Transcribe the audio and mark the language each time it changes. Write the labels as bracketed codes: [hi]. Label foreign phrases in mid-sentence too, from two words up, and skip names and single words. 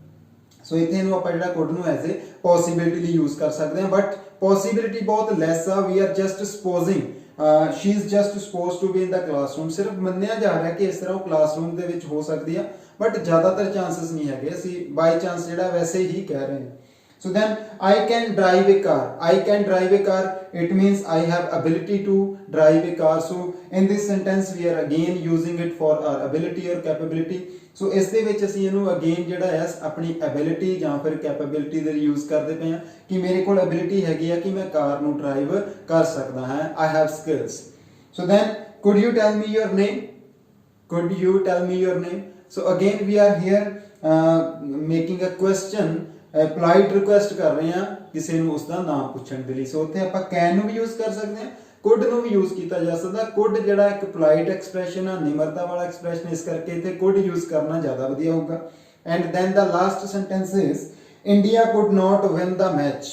[pa] ਸੋ ਇੱਥੇ ਇਹਨੂੰ ਆਪਾਂ ਜਿਹੜਾ ਕੁਡ ਨੂੰ [en] as a possibility [pa] ਲਈ ਯੂਜ਼ ਕਰ ਸਕਦੇ ਹਾਂ, [en] but possibility [pa] ਬਹੁਤ ਲੈਸ ਆ। [en] We are just supposing she is just supposed to be in the classroom. [pa] ਸਿਰਫ ਮੰਨਿਆ ਜਾ ਰਿਹਾ ਕਿ ਇਸ ਤਰ੍ਹਾਂ ਉਹ ਕਲਾਸਰੂਮ ਦੇ ਵਿੱਚ ਹੋ ਸਕਦੀ ਆ, ਬਟ ਜ਼ਿਆਦਾਤਰ ਚਾਂਸਸ ਨਹੀਂ ਹੈਗੇ। ਅਸੀਂ [en] by chance [pa] ਜਿਹੜਾ ਵੈਸੇ ਹੀ ਕਹਿ ਰਹੇ ਹਾਂ। [en] So then I can drive a car। I can drive a car, it means I have ability to drive a car। so in this sentence we are again using it for our ability or capability। [pa] so ਇਸ ਦੇ ਵਿੱਚ ਅਸੀਂ ਇਹਨੂੰ again ਜਿਹੜਾ ਹੈ ਆਪਣੀ ability ਜਾਂ ਫਿਰ capability ਦੇ ਲਈ use ਕਰਦੇ ਪਏ ਹਾਂ ਕਿ ਮੇਰੇ ਕੋਲ ability ਹੈਗੀ ਆ ਕਿ ਮੈਂ ਕਾਰ ਨੂੰ ਡਰਾਈਵ ਕਰ ਸਕਦਾ ਹਾਂ। [en] I have skills। so then could you tell me your name? could you tell me your name? so again we are here making a question, polite request [pa] ਕਰ ਰਹੇ ਹਾਂ ਕਿਸੇ ਨੂੰ ਉਸ ਦਾ ਨਾਮ ਪੁੱਛਣ ਦੇ ਲਈ। ਸੋ ਉੱਥੇ ਆਪਾਂ ਕੈਨ ਨੂੰ ਵੀ ਯੂਜ਼ ਕਰ ਸਕਦੇ ਹਾਂ, ਕੁਡ ਨੂੰ ਵੀ ਯੂਜ਼ ਕੀਤਾ ਜਾ ਸਕਦਾ। ਕੁਡ ਜਿਹੜਾ ਇੱਕ [en] polite expression [pa] ਆ, ਨਿਮਰਤਾ ਵਾਲਾ ਐਕਸਪ੍ਰੈਸ਼ਨ, ਇਸ ਕਰਕੇ ਇੱਥੇ [en] could use [pa] ਕਰਨਾ ਜ਼ਿਆਦਾ ਵਧੀਆ ਹੋਊਗਾ। [en] And then the last sentence is India could not win the match.